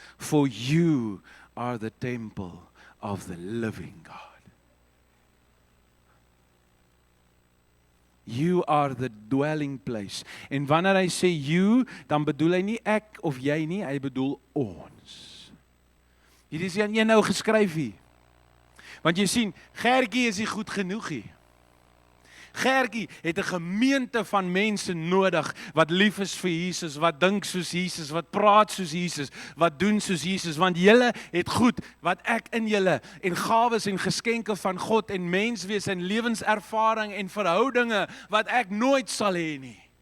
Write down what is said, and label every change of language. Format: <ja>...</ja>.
<en>For you are the temple of the living God. You are the dwelling place.</en> <af>En wanneer hy sê you, dan bedoel hy nie ek of jy nie, hy bedoel ons. Hierdie is aan een nou geskryf hier. Want jy sien, Gertjie is nie goed genoeg hier. Gertjie het 'n gemeente van mense nodig wat lief is vir Jesus, wat dink soos Jesus, wat praat soos Jesus, wat doen soos Jesus, want julle het goed wat ek in julle en gawes en geskenke van God en menswees en lewenservaring en verhoudinge wat ek nooit sal hê nie.</af>